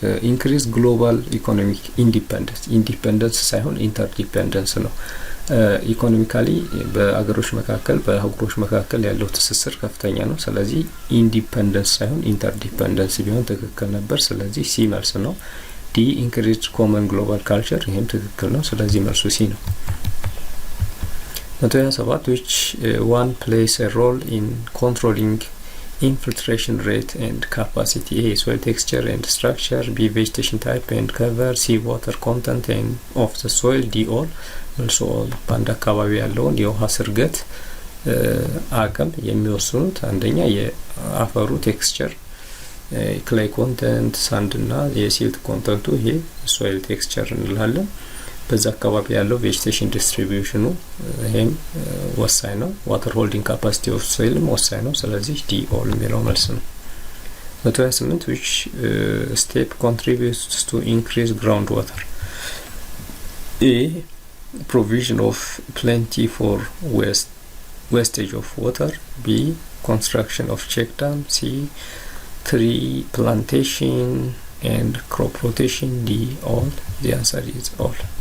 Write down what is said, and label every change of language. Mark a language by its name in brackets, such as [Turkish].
[English] increased global economic independence [Amharic] ሳይሆን ኢንተርዲፔንደንስ ነው። ኢኮኖሚካሊ በአገሮች መካከል በአህጉሮች መካከል ያለው ትስስር ከፍተኛ ነው። ስለዚህ ኢንዲፔንደንስ ሳይሆን ኢንተርዲፔንደንስ ቢሆን ትክክል ነበር። ስለዚህ ሲ መልስ ነው። ዲ [English] increased common global culture [Amharic] ይህም ትክክል ነው። ስለዚህ መልሱ ሲ ነው። 127 [English] which one plays a role in controlling infiltration rate and capacity? A soil texture and structure. B vegetation type and cover. C water content and of the soil. D all. [Amharic] Also በአንድ አካባቢ ያለውን የውሃ ስርገት አቅም የሚወስኑት አንደኛ የአፈሩ ቴክስቸር ክሌይ ኮንተንት፣ ሳንድ እና የሲልት ኮንተንቱ ይሄ ሶይል ቴክስቸር እንላለን። በዛ አካባቢ ያለው ቬጂቴሽን ዲስትሪቢዩሽኑ ይሄም ወሳኝ ነው። ዋተር ሆልዲንግ ካፓሲቲ ኦፍ ሶይልም ወሳኝ ነው። ስለዚህ ዲ ኦል የሚለው መልስ ነው። 128 [English] which step contributes to increase groundwater? A provision of plenty for wastage of water. B construction of check dam. C tree plantation and crop rotation. D all. The answer is all.